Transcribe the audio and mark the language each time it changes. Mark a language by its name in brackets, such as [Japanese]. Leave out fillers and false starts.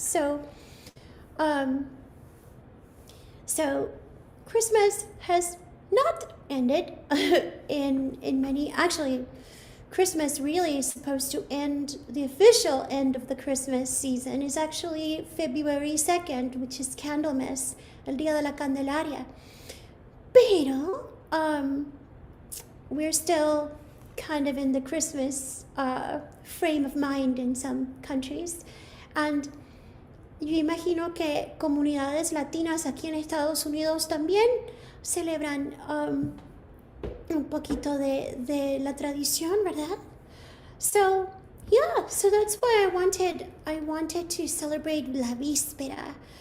[English] So Christmas has not ended in many, actually, Christmas really is supposed to end, the official end of the Christmas season is actually February 2nd, which is Candlemas, el Día de la Candelaria. Pero we're still kind of in the Christmas frame of mind in some countries. [Spanish] And yo imagino que comunidades latinas aquí en Estados Unidos también celebran un poquito de la tradición, ¿verdad? [English] So, yeah, so that's why I wanted to celebrate la víspera.